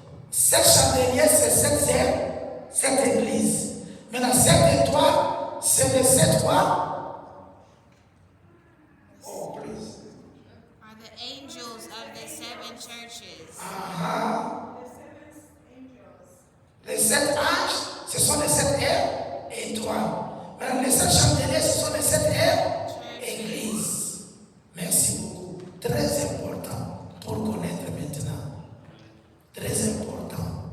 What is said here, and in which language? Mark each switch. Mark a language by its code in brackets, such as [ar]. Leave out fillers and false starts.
[fr] 7 chandeliers, c'est 7 églises. Maintenant, 7 étoiles, c'est les 7 quoi? [en] Oh, please. Are the angels of the 7 churches. [fr] Les 7 anges, ce sont les 7 étoiles. Maintenant, les 7 chandeliers, ce sont les 7 églises. Merci beaucoup. Très important pour connaître maintenant. Très important.